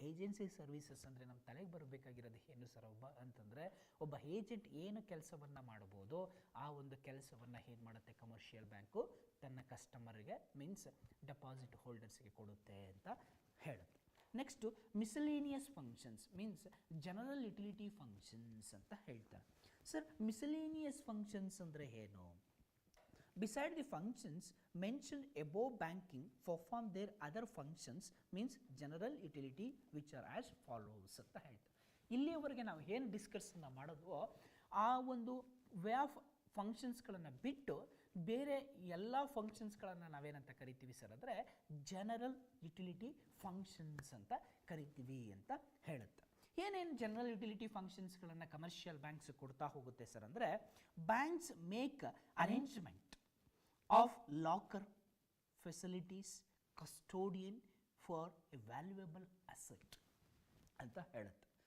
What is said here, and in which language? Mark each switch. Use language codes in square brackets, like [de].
[kn] Agency services ಅಂದರೆ ನಮ್ಮ ತಲೆಗೆ ಬರಬೇಕಾಗಿರೋದು ಏನು ಸರ್ ಅಂತಂದರೆ ಒಬ್ಬ ಏಜೆಂಟ್ ಏನು ಕೆಲಸವನ್ನು ಮಾಡ್ಬೋದು ಆ ಒಂದು ಕೆಲಸವನ್ನು ಏನು ಮಾಡುತ್ತೆ ಕಮರ್ಷಿಯಲ್ ಬ್ಯಾಂಕು ತನ್ನ ಕಸ್ಟಮರ್ಗೆ ಮೀನ್ಸ್ ಡೆಪಾಸಿಟ್ ಹೋಲ್ಡರ್ಸ್ಗೆ ಕೊಡುತ್ತೆ ಅಂತ ಹೇಳುತ್ತೆ. [en] next miscellaneous functions means general utility functions [kn] ಅಂತ ಹೇಳ್ತಾರೆ. ಸರ್ ಮಿಸಲೇನಿಯಸ್ ಫಂಕ್ಷನ್ಸ್ ಅಂದರೆ ಏನು? [en] Beside the functions mentioned above, banking perform their other functions means general utility which are as follows [kn] ಅಂತ ಹೇಳ್ತಾರೆ. ಇಲ್ಲಿಯವರೆಗೆ ನಾವು ಏನು ಡಿಸ್ಕಸ್ನ ಮಾಡೋದು ಆ ಒಂದು ವೇ ಆಫ್ ಫಂಕ್ಷನ್ಸ್ಗಳನ್ನು ಬಿಟ್ಟು ಬೇರೆ ಎಲ್ಲ ಫಂಕ್ಷನ್ಸ್ಗಳನ್ನು ನಾವೇನಂತ ಕರಿತೀವಿ ಸರ್ ಅಂದರೆ ಜನರಲ್ ಯುಟಿಲಿಟಿ ಫಂಕ್ಷನ್ಸ್ ಅಂತ ಕರಿತೀವಿ ಅಂತ ಹೇಳುತ್ತೆ. ಏನೇನು ಜನರಲ್ ಯುಟಿಲಿಟಿ ಫಂಕ್ಷನ್ಸ್ಗಳನ್ನು ಕಮರ್ಷಿಯಲ್ ಬ್ಯಾಂಕ್ಸ್ ಕೊಡ್ತಾ ಹೋಗುತ್ತೆ ಸರ್ ಅಂದರೆ [en] banks make arrangement of locker facilities custodian for a valuable asset [kn] ಅಂತ ಹೇಳುತ್ತೆ.